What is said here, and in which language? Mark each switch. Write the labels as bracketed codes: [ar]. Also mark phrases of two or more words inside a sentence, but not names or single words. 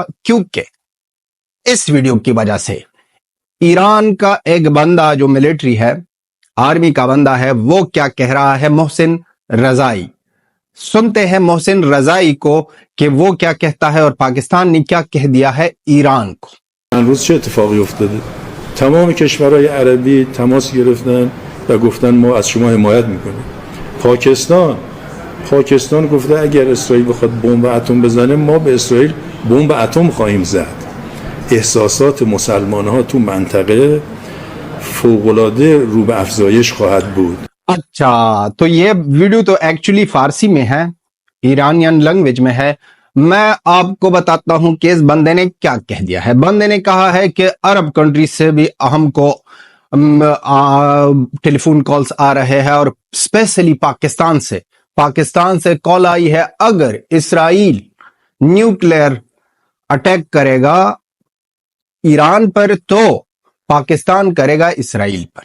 [ur] کیونکہ اس ویڈیو کی وجہ سے ایران کا ایک بندہ جو ملٹری ہے، آرمی کا بندہ ہے، وہ کیا کہہ رہا ہے؟ محسن رضائی. سنتے ہیں محسن رضائی کو کہ وہ کیا کہتا ہے اور پاکستان نے کیا کہہ دیا ہے ایران کو. [fa] امروز چه اتفاقی افتاده؟ تمام کشورهای عربی تماس گرفتن و گفتن ما از شما حمایت میکنیم. پاکستان گفته اگر اسرائیل بخواد بمب اتم بزنه ما به اسرائیل بمب اتم خواهیم زد. احساسات مسلمان ها تو منطقه فوق‌العاده رو به افزایش خواهد بود. [ur] اچھا، تو یہ ویڈیو تو ایکچولی فارسی میں ہے، [en] Iranian language [ur] میں ہے. میں آپ کو بتاتا ہوں کہ اس بندے نے کیا کہہ دیا ہے. بندے نے کہا ہے کہ [en] Arab countries [ur] سے بھی ہم کو [en] telephone calls [ur] آ رہے ہیں اور اسپیشلی پاکستان سے کال آئی ہے اگر اسرائیل [en] nuclear attack [ur] کرے گا ایران پر تو پاکستان کرے گا اسرائیل پر.